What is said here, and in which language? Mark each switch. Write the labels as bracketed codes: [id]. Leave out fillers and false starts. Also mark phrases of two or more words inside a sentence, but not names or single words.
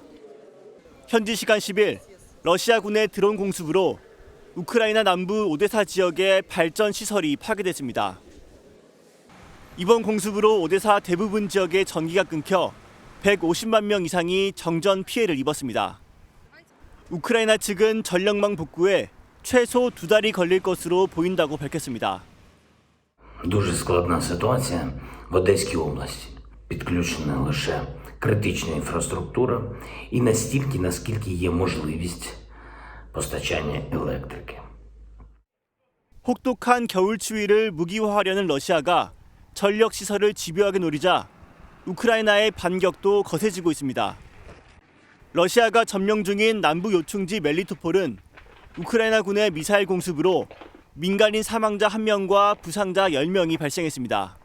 [ko] 현지 시간 10일 러시아군의 드론 공습으로 우크라이나 남부 오데사 지역의 발전 시설이 파괴됐습니다. 이번 공습으로 오데사 대부분 지역의 전기가 끊겨 150만 명 이상이 정전 피해를 입었습니다. 우크라이나 측은 전력망 복구에 최소 2달이 걸릴 것으로 보인다고 밝혔습니다. [uk] Дуже складна ситуація в Одеській області. Підключена лише критична інфраструктура і настільки, наскільки є можливість постачання електрики. [ko] 혹독한 겨울 추위를 무기화하려는 러시아가 전력 시설을 집요하게 노리자 우크라이나의 반격도 거세지고 있습니다. 러시아가 점령 중인 남부 요충지 멜리토폴은 우크라이나군의 미사일 공습으로 민간인 사망자 1명과 부상자 10명이 발생했습니다.